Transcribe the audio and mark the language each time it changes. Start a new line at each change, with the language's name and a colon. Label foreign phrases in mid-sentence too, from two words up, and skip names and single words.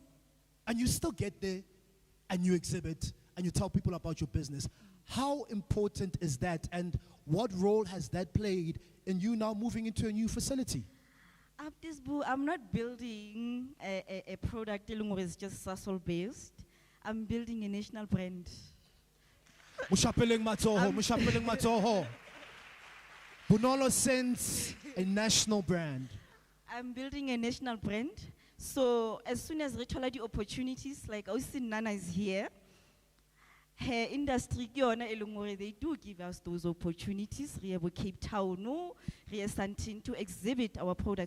English: And you still get there, and you exhibit, and you tell people about your business. How important is that, and what role has that played in you now moving into a new facility? I'm not building a product that is just Sasol based. I'm building a national brand. Mushapeleng Matoho. Bonolo Sense, a national brand. I'm building a national brand. So as soon as the opportunities, like Austin Nana is here, her industry, they do give us those opportunities. We have Cape Town, we have something to exhibit our products.